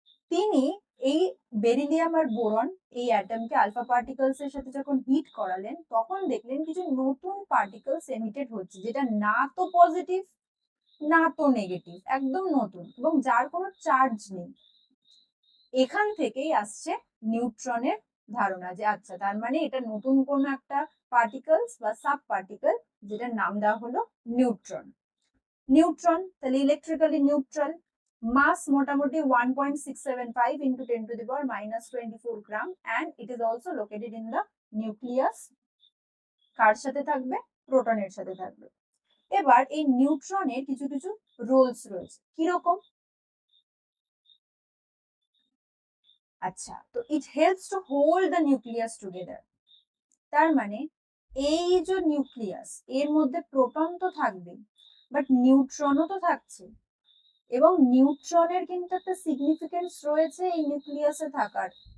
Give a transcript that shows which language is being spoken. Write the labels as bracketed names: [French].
[Bangla] তিনি এই বেরিলিয়াম আর বোরন এই অ্যাটমকে আলফা পার্টিকলস এর সাথে যখন হিট করালেন, তখন দেখলেন কিছু নতুন পার্টিকলস এমিটেড হচ্ছে, যেটা না তো পজিটিভ না তো নেগেটিভ, একদম নতুন এবং যার কোনো চার্জ নেই। এখান থেকেই আসছে নিউট্রনের ধারণা যে আচ্ছা, তার মানে এটা নতুন কোন একটা পার্টিকলস বা সাব পার্টিকেল, যেটার নাম দেওয়া হলো নিউট্রন। নিউট্রন তাহলে ইলেকট্রিক্যালি নিউট্রাল, মাস মোটামুটি [English] 1.675 into 10 to the power minus 24 gram, and it is also located in the nucleus। [Bangla] কার সাথে থাকবে? প্রোটনের সাথে থাকবে। এবার এই নিউট্রনের কিছু কিছু রোলস রয়েছে, কিরকম? [English] আচ্ছা, তো it helps to hold the nucleus together. [Bangla] তার মানে এই যে নিউক্লিয়াস, এর মধ্যে প্রোটন তো থাকবে, বাট নিউট্রনও তো থাকছে, এবং নিউট্রনের কিন্তু একটা সিগনিফিকেন্স রয়েছে এই নিউক্লিয়াসে থাকার।